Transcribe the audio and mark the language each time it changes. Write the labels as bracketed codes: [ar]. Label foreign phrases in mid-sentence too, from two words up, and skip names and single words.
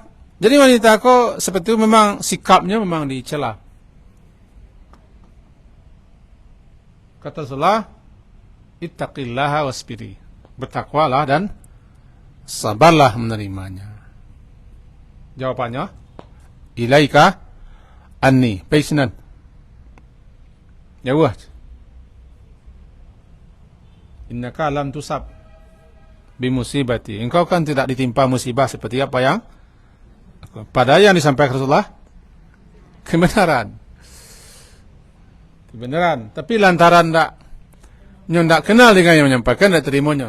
[id] Jadi wanita kok seperti itu memang sikapnya memang dicela. Kata Rasulullah, [ar] اتقي الله واصبري. [id] Bertakwalah dan sabarlah menerimanya. Jawabannya, [ar] إليك عني, baisnan. Jawah. إنك لم تصب بمصيبتي. [id] Engkau kan tidak ditimpa musibah seperti apa yang pada yang disampaikan Rasulullah kebenaran. Tapi lantaran tidak kenal dengan yang menyampaikan, tidak terimanya.